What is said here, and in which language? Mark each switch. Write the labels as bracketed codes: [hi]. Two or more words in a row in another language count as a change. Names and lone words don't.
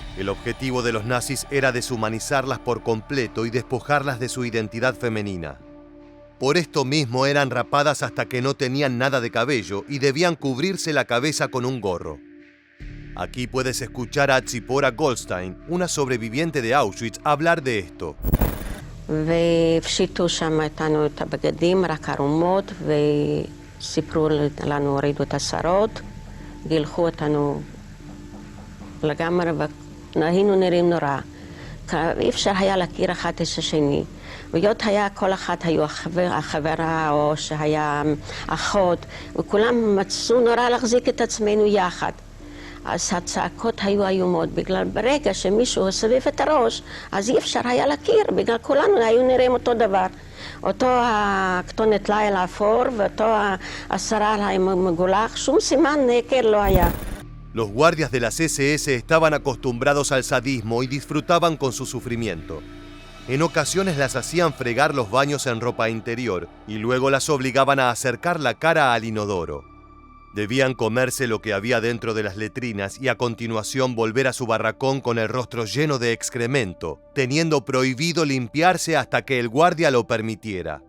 [es] El objetivo de los nazis era deshumanizarlas por completo y despojarlas de su identidad femenina. Por esto mismo eran rapadas hasta que no tenían nada de cabello y debían cubrirse la cabeza con un gorro. Aquí puedes escuchar a Tzipora Goldstein, una sobreviviente de Auschwitz, hablar de esto. [he] והפשיטו שם איתנו את הבגדים, רק ערומות, וסיפרו לנו, הורידו את השערות, גילחו אותנו לגמרי, והיינו נראים נורא. אי אפשר היה להכיר אחד את השני. והיות היה, כל אחת היו החברה או שהיה אחות, וכולם מצאו נורא להחזיק את עצמנו יחד. אז הצעקות היו איומות, בגלל ברגע שמישהו סביב את הראש, אז אי אפשר היה להכיר, בגלל כולנו היו נראים אותו דבר. אותו הכתונת ליל האפור ואותו השרל המגולח, שום סימן נקר לא היה. [es] Los guardias de las SS estaban acostumbrados al sadismo y disfrutaban con su sufrimiento. En ocasiones las hacían fregar los baños en ropa interior y luego las obligaban a acercar la cara al inodoro. Debían comerse lo que había dentro de las letrinas y a continuación volver a su barracón con el rostro lleno de excremento, teniendo prohibido limpiarse hasta que el guardia lo permitiera.